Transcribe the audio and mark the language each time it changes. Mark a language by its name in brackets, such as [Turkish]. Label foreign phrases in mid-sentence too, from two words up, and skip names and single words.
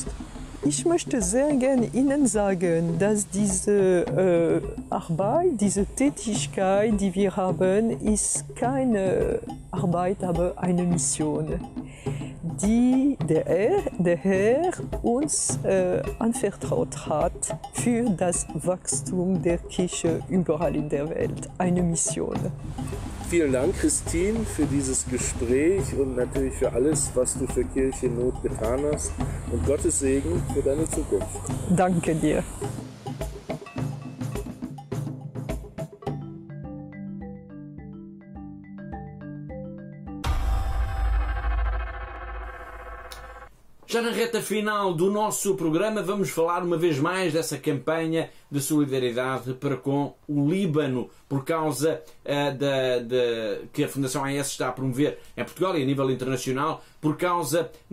[German] Ich möchte sehr gerne Ihnen sagen, dass diese Arbeit, diese Tätigkeit, die wir haben, ist keine Arbeit, aber eine Mission, die der Herr uns anvertraut hat für das Wachstum der Kirche überall in der Welt. Eine Mission. Vielen Dank, Christine, für dieses Gespräch und natürlich für alles, was du für Kirche in Not getan hast. Und Gottes Segen für deine Zukunft. Danke dir. [Portuguese] Já na reta final do nosso programa vamos falar uma vez mais dessa campanha de solidariedade para com o Líbano, por causa que a Fundação AES está a promover em Portugal e a nível internacional, por causa